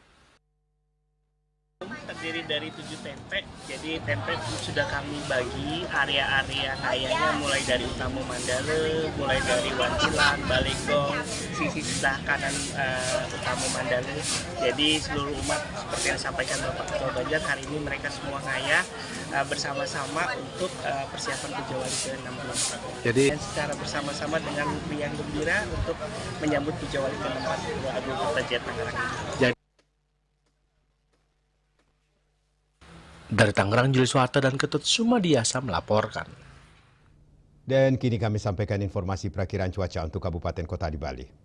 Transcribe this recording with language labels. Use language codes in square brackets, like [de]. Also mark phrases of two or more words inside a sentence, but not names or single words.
[id] Terdiri dari 7 tempe, jadi tempe sudah kami bagi area-area kayanya mulai dari Utama Mandala, mulai dari Wancilan, Balegong, sisi sebelah kanan Utama Mandala. Jadi seluruh umat seperti yang disampaikan Bapak Ketua Banjar, hari ini mereka semua ngayah bersama-sama untuk persiapan Puja Wali ke-64. Jadi dan secara bersama-sama dengan riang gembira untuk menyambut Puja Wali ke-64 Pura Agung Kertajaya Tangerang. Dari Tangerang, Juli Suwarte dan Ketut Sumadiasa melaporkan. Dan kini kami sampaikan informasi perakiraan cuaca untuk kabupaten kota di Bali.